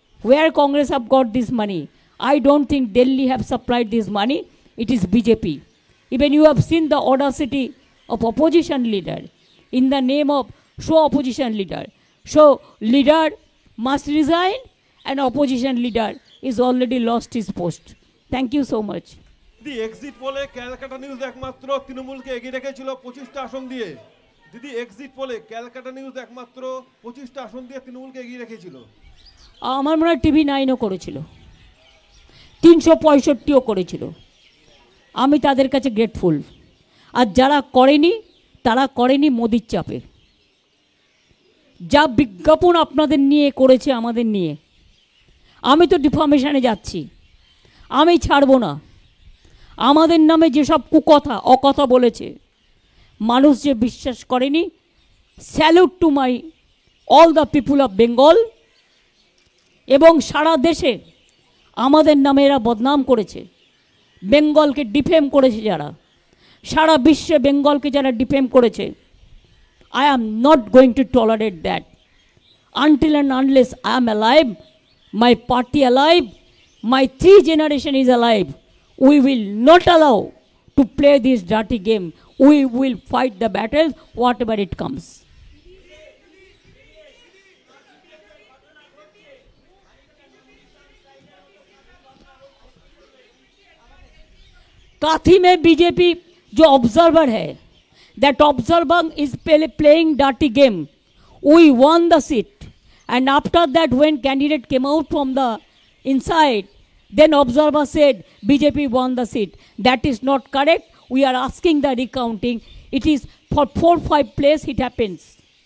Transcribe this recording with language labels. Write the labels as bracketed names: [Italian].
[English] Where Congress have got this money? I don't think Delhi have supplied this money. It is BJP. Even you have seen the audacity of opposition leader in the name of opposition leader. So leader must resign, and opposition leader is already lost his post. Thank you so much. [Bangla] দিদি exit পোলে Calcutta news একমাত্র তৃণমূলকে এগিয়ে রেখেছিল 25টা আসন দিয়ে। দিদি exit পোলে Calcutta news একমাত্র 25টা আসন দিয়ে তৃণমূলকে এগিয়ে রেখেছিল। আমার মনে হয় TV 9ও করেছিল, 365ও করেছিল। আমি তাদের কাছে গ্রেটফুল। আর যারা করেনি তারা করেনি মোদির চাপে। যা বিজ্ঞাপন আপনাদের নিয়ে করেছে আমাদের নিয়ে, আমি তো ডিফামেশনে যাচ্ছি, আমি ছাড়বো না। আমাদের নামে যেসব কুকথা অকথা বলেছে, মানুষ যে বিশ্বাস করেনি, [English] Salute to my all the people of Bengal. [Bangla] এবং সারা দেশে আমাদের নামে এরা বদনাম করেছে, বেঙ্গলকে ডিফেম করেছে যারা, সারা বিশ্বে বেঙ্গলকে যারা ডিফেম করেছে, [English] I am not going to tolerate that. Until and unless I am alive, my party alive, my 3 generation is alive, we will not allow to play this dirty game. We will fight the battle, whatever it comes. [Hindi] काथी में BJP जो observer है, [English] that observer is playing dirty game. We won the seat, and after that when candidate came out from the inside, then observer said BJP won the seat. That is not correct. We are asking the recounting. It is for 4-5 place it happens.